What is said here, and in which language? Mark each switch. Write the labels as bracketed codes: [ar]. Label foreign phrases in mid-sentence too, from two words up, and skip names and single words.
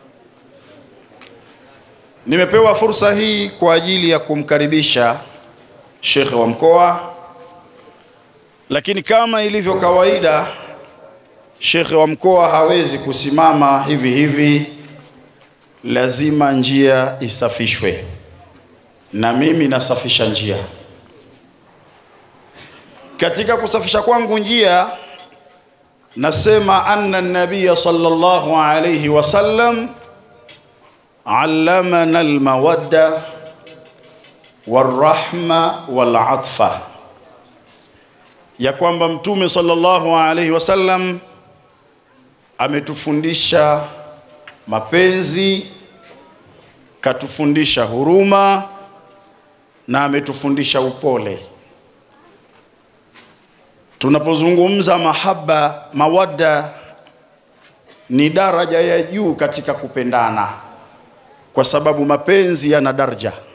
[sw] Nimepewa fursa hii kwa ajili ya kumkaribisha Sheikh wa mkoa, lakini kama ilivyo kawaida, Sheikh wa mkoa hawezi kusimama hivi hivi, lazima njia isafishwe, na mimi nasafisha njia. Katika kusafisha kwangu njia, nasema [ar] أن النبي صلى الله عليه وسلم علمنا المودة والرحمة والعطفة, [sw] ya kwamba mtume [ar] صلى الله عليه وسلم [sw] ametufundisha mapenzi, katufundisha huruma na ametufundisha upole. Tunapozungumza mahaba, mawadda ni daraja ya juu katika kupendana, kwa sababu mapenzi yana daraja.